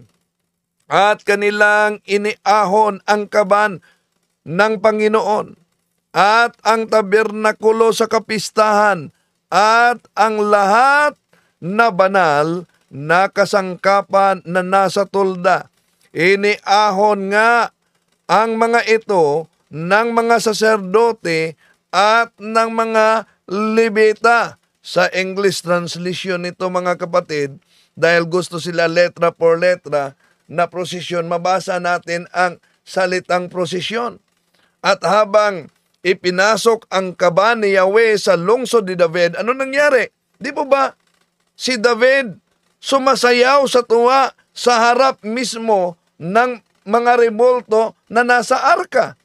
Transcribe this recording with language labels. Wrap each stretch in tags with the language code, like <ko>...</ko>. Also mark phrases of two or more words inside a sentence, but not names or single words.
<tl>At kanilang iniahon ang kaban ng Panginoon at ang tabernakulo sa kapistahan at ang lahat na banal na kasangkapan na nasa tulda. Iniahon nga ang mga ito ng mga saserdote at ng mga Levita sa</tl> <en>English translation</en> <tl>nito mga kapatid, dahil gusto sila</tl> <es>letra por letra</es> <tl>na prosesyon, mabasa natin ang salitang prosesyon. At habang ipinasok ang kaba ni Yahweh sa lungsod ni David, ano nangyari? Di po ba si David sumasayaw sa tuwa sa harap mismo ng mga rebulto na nasa arka?</tl>